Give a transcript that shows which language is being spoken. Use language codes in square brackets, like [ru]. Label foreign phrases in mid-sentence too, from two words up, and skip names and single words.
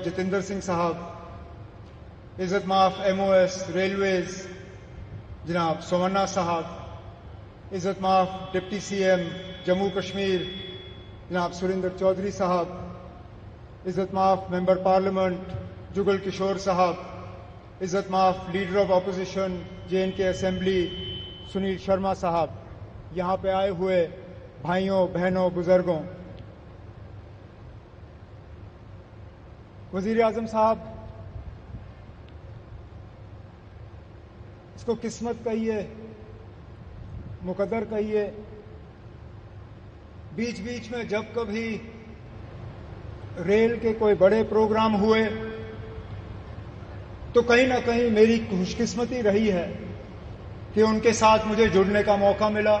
[ur] جتیندر سنگھ صاحب، عزت ماف [en] MOS Railways [ur] جناب سومنا صاحب، عزت ماف [en] Deputy CM [ur] جموں کشمیر جناب سریندر چودھری صاحب، عزت ماف [en] Member Parliament [ur] جگل کشور صاحب، عزت ماف [en] Leader of Opposition [ur] JNK اسمبلی سنیل شرما صاحب، یہاں پہ آئے ہوئے بھائیوں بہنوں بزرگوں، وزیر اعظم صاحب، اس کو قسمت کہیے، مقدر کہیے، بیچ بیچ میں جب کبھی ریل کے کوئی بڑے پروگرام ہوئے تو کہیں نہ کہیں میری خوش قسمتی رہی ہے کہ ان کے ساتھ مجھے جڑنے کا موقع ملا۔